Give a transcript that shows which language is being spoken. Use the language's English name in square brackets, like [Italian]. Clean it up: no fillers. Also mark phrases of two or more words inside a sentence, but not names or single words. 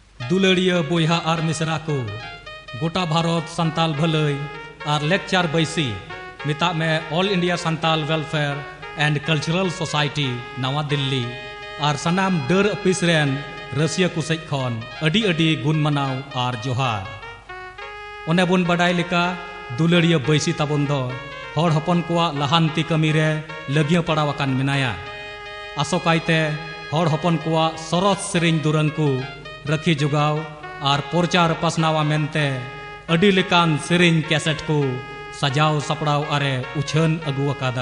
[Santali] दुलड़िया बोहा और मिसरा को गोटा भारत संताल भलई और लेक्चर बैसी मिता में ऑल इंडिया संताल वेलफेयर एंड कल्चरल सोसाइटी नवा दिल्ली और सनाम डर अफिस रेन रसिया कुसेज खन अडी अडी गुण मनाव और जोहार ओने बन बडाय लेका दुलड़िया बैसी ताबन दो हर हपन कोआ लहानती कमी रे लगिया पड़ावाकान मिनाया आसोकायते हर हपन कोआ सरस सेरिंग दुरंग को रखी जुगाव और प्रचार पसनावा मेनते अडी लेकान सेरिंग कैसेट को सजाव सपड़ाव अरे उछन अगुआकादा